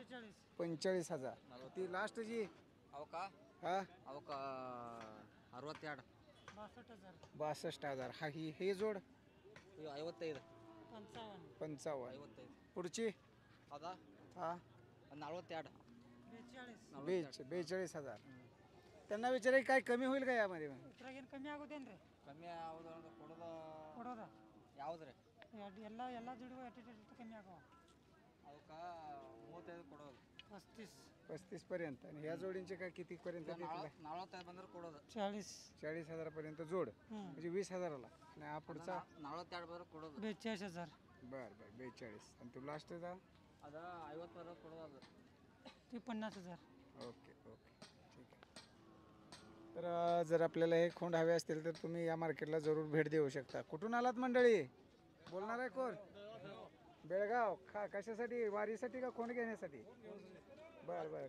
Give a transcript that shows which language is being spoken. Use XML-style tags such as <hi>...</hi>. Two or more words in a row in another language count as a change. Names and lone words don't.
<mr>45,000. ती लास्ट जी हा 62,000. हा ही हे जोड 55. पुढची हा 42,000. त्यांना विचाराय काय कमी होईल का यामध्ये?</mr> <kn>ಕಮ್ಮಿ ಆಗೋದೇನ್ರಿ? ಕಮ್ಮಿ ಕೊಡೋದ ಯಾವ್ದ್ರಿ? ಎಲ್ಲ ದುಡ್ಡು ಎಷ್ಟು ಕಮ್ಮಿ ಆಗವ? ಅವಕ್ಕ 35 ಕೊಡೋದು.</kn> <mr>35 पर्यंत. आणि ह्या जोडींचे काय किती पर्यंत?</mr> <kn>45 ಬಂದ್ರೆ ಕೊಡೋದು.</kn> <mr>40,000 पर्यंत जोड, म्हणजे 20,000ला. आणि हा पुढचा</mr> <kn>42 ಬಂದ್ರೆ ಕೊಡೋದು.</kn> <mr>42,000. बर बर 42. आणि तो लास्टचा</mr> <kn>ಅದ 50 ಬಂದ್ರೆ ಕೊಡೋದು.</kn> <mr>ते 50,000.</mr> <en>okay okay,</en> <mr>ठीक आहे. तर जर आपल्याला हे खोंड हवे असतील तर तुम्ही या मार्केटला जरूर भेट देऊ शकता. कुठून आलात मंडळी? बोलणार आहे कोण? बेळगाव. कशासाठी? वारीसाठी का खोंड घेण्यासाठी? बरं बरं.</mr>